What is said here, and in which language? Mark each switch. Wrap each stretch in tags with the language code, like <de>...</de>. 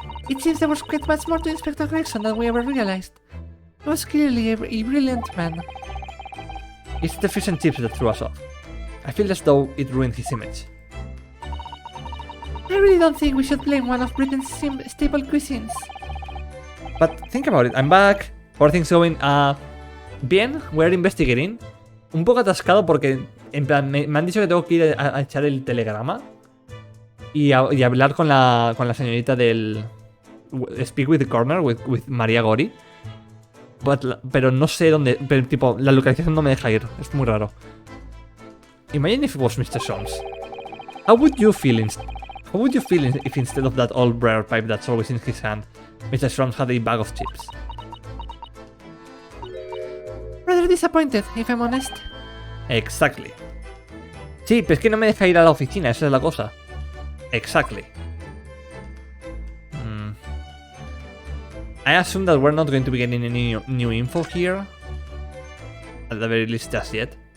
<en>It seems there was quite much more to Inspector Gregson than we ever realized. He was clearly a brilliant man. It's the fish and chips that threw us off. I feel as though it ruined his image. I really don't think we should blame one of Britain's staple cuisines. But think about it, I'm back. How are things going? Bien, we're investigating.</en> <es>Un poco atascado porque en plan me han dicho que tengo que ir a echar el telegrama y hablar con la señorita del</es> <en>Speak with the Corner, with</en> <es>María Gori. Pero no sé dónde, pero tipo, la localización no me deja ir, es muy raro.</es> <en>Imagine if it was Mr. Solms. How would you feel if instead of that old briar pipe that's always in his hand, Mr. Solms had a bag of chips? Rather disappointed, if I'm honest. Exactly.</en> <es>Sí, pero es que no me deja ir a la oficina, esa es la cosa.</es> <en>Exactly. I assume that we're not going to be getting any new info here. At the very least, just yet.</en>